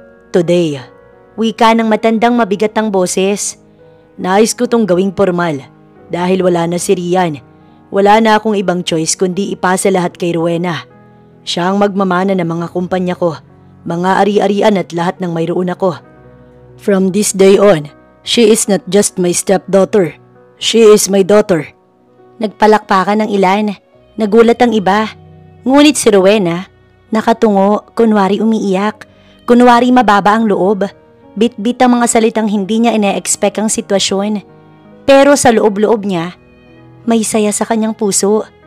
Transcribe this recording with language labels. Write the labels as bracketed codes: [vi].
[tl] Today, wika ng matandang mabigat ang boses. Nais ko tong gawing formal. Dahil wala na si Rian, wala na akong ibang choice kundi ipasa lahat kay Rowena. Siya ang magmamana ng mga kumpanya ko, mga ari-arian at lahat ng mayroon ako. [en] From this day on, she is not just my stepdaughter. She is my daughter. [tl] Nagpalakpakan ng ilan, nagulat ang iba. Ngunit si Rowena, nakatungo, kunwari umiiyak, kunwari mababa ang loob. Bit-bit ang mga salitang hindi niya ine-expect ang sitwasyon. Pero sa loob-loob niya, may saya sa kanyang puso.